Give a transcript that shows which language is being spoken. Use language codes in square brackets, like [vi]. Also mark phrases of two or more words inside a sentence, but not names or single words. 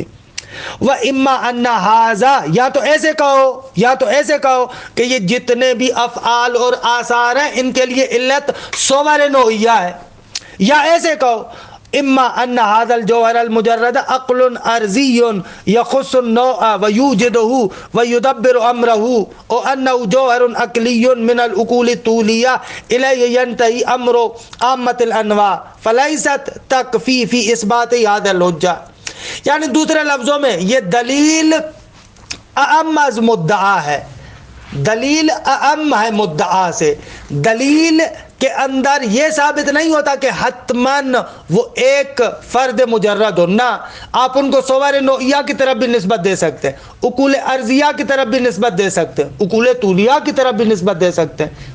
[ar] وَإِمَّا أَنَّ هَذَا، [ur] یا تو ایسے کہو کہ یہ جتنے بھی افعال اور آثار ہیں ان کے لیے علت صور نوعیہ ہے، یا ایسے کہو [ar] اما ان هذا الجوهر المجرد عقل ارضی یخص النوع ویوجده ویدبر امره، او انه جوهر عقلی من العقول الطولیہ الیہ ینتہی امر عامۃ الانواع فلیست تکفی فی اثبات هذا الحجہ، [ur] یعنی دوسرے لفظوں میں یہ دلیل اعم از مدعا ہے، دلیل اعم ہے مدعا سے، دلیل کے اندر یہ ثابت نہیں ہوتا کہ حتماً وہ ایک فرد مجرد ہو، نہ آپ ان کو صور نوعیہ کی طرف بھی نسبت دے سکتے ہیں، عقول ارضیہ کی طرف بھی نسبت دے سکتے ہیں، عقول طولیہ کی طرف بھی نسبت دے سکتے ہیں۔